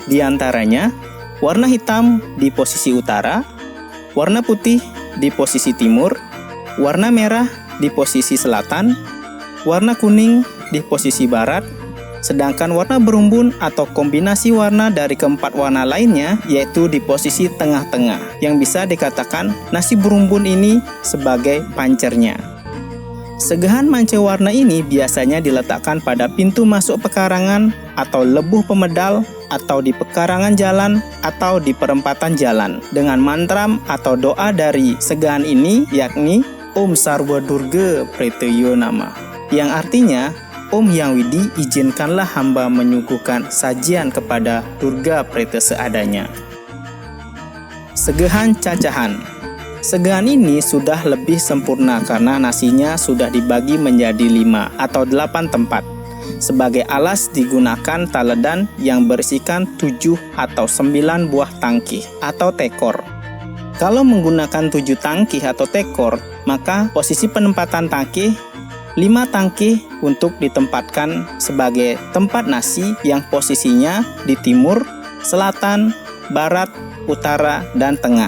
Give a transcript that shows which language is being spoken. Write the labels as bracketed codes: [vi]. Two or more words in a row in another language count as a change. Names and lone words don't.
[id] Di antaranya, warna hitam di posisi utara, warna putih di posisi timur, warna merah di posisi selatan, warna kuning di posisi barat, Sedangkan warna berumbun atau kombinasi warna dari keempat warna lainnya yaitu di posisi tengah-tengah, yang bisa dikatakan nasi berumbun ini sebagai pancernya. Segahan manca warna ini biasanya diletakkan pada pintu masuk pekarangan atau lebuh pemedal atau di pekarangan jalan atau di perempatan jalan dengan mantram atau doa dari segahan ini yakni [sa] Om Sarwa Durga Preteyo Nama, [id] yang artinya Om Hyang Widi, izinkanlah hamba menyuguhkan sajian kepada Durga Preta seadanya. Segahan cacahan. Segahan ini sudah lebih sempurna karena nasinya sudah dibagi menjadi 5 atau 8 tempat. Sebagai alas digunakan taledan yang berisikan 7 atau 9 buah tangkih atau tekor. Kalau menggunakan 7 tangkih atau tekor, maka posisi penempatan tangkih 5 tangkih untuk ditempatkan sebagai tempat nasi yang posisinya di timur, selatan, barat, utara, dan tengah.